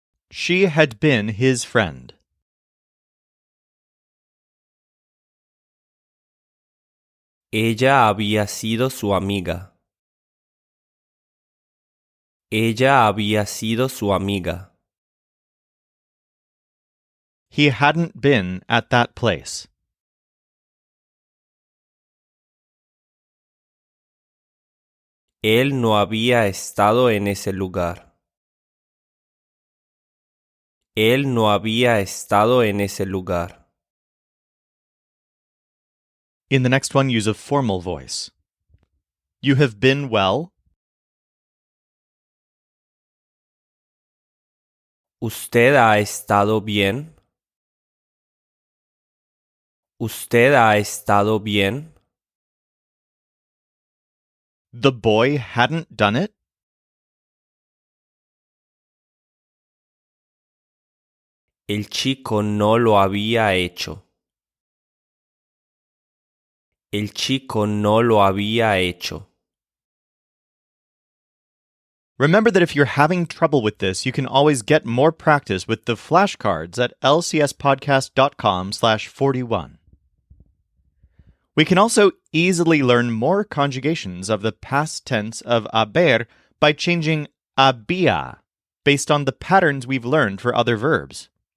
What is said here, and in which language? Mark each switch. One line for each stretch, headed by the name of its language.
English: She had been his friend.
Spanish: Ella había sido su amiga. Ella había sido su amiga.
English: He hadn't been at that place.
Spanish: Él no había estado en ese lugar. Él no había estado en ese lugar.
English: In the next one, use a formal voice. You have been well.
Spanish: ¿Usted ha estado bien? ¿Usted ha estado bien?
English: The boy hadn't done it.
Spanish: El chico no lo había hecho. El chico no lo había hecho.
English: Remember that if you're having trouble with this, you can always get more practice with the flashcards at lcspodcast.com/41. We can also easily learn more conjugations of the past tense of haber by changing había based on the patterns we've learned for other verbs.